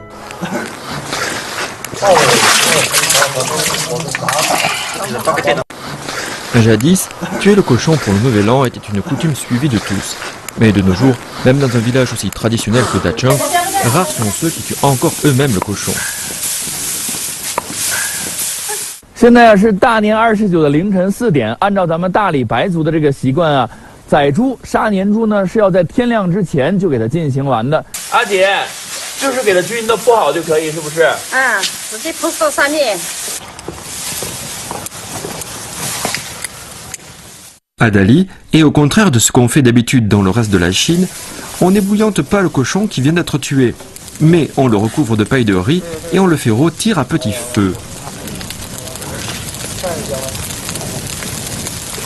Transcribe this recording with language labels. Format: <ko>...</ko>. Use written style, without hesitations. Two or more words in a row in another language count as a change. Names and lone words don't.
<fr>Jadis, tuer le cochon pour le Nouvel An était une coutume suivie de tous. Mais de nos jours, même dans un village aussi traditionnel que Dacheng, rares sont ceux qui tuent encore eux-mêmes le cochon.</fr> <zh>现在是大年29的凌晨4点，按照咱们大理白族的这个习惯啊，宰猪杀年猪呢是要在天亮之前就给它进行完的。阿姐，就是给它均匀的铺好就可以，是不是？直接铺到上面。</zh> <fr>À Dali, et au contraire de ce qu'on fait d'habitude dans le reste de la Chine, on n'ébouillante pas le cochon qui vient d'être tué, mais on le recouvre de paille de riz et on le fait rôtir à petit feu.</fr>